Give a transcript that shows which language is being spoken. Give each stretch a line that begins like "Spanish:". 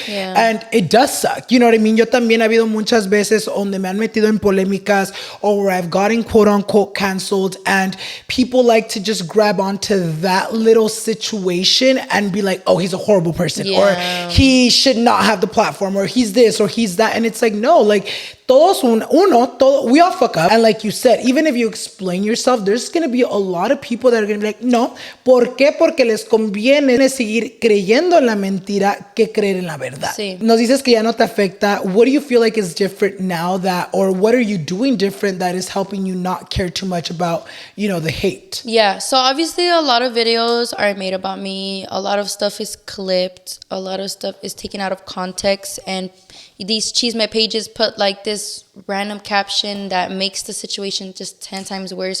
English: And it does suck, you know what I mean?
Spanish: Yo también ha habido muchas veces donde me han metido en polémicas
English: or where I've gotten quote unquote canceled, and people like to just grab onto that little situation and be like, oh, he's a horrible person, or he should not have the platform, or he's this or he's that. And it's like, no, like todos we all fuck up. And like you said, even if you explain yourself, there's going to be a lot of people that are going to be like, no,
Spanish: ¿por qué? Porque les conviene seguir creyendo en la mentira que creer en la verdad. Nos dices que ya no te afecta.
English: What do you feel like is different now that, or what are you doing different that is helping you not care too much about, you know, the hate? Yeah, so obviously a lot of videos are made about me. A lot of stuff is clipped. A lot of stuff is taken out of context, and these CHISME pages put like this random caption that makes the situation just 10 times worse.